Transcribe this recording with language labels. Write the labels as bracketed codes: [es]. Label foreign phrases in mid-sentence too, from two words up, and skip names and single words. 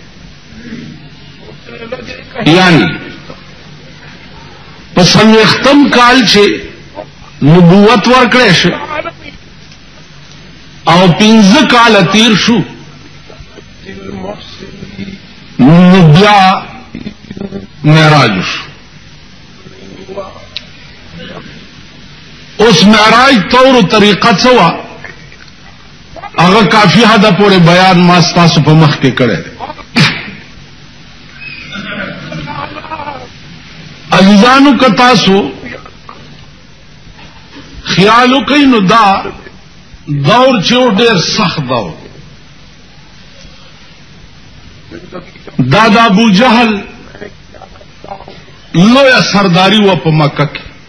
[ps] یعنی په 40 کال چې نبوت ورکړی شو او 5 کال تیر شو نو بیا معراج شو. اس معراج طور و طریقہ څه هغه کافی حد پورې بیان ما ستاسو په مخ کې کړی. عزیزانو که تاسو خیال وکړئ نو دا دور چې ډېر سخت دور دا د ابو جهل لویه سرداری و په مکه کې.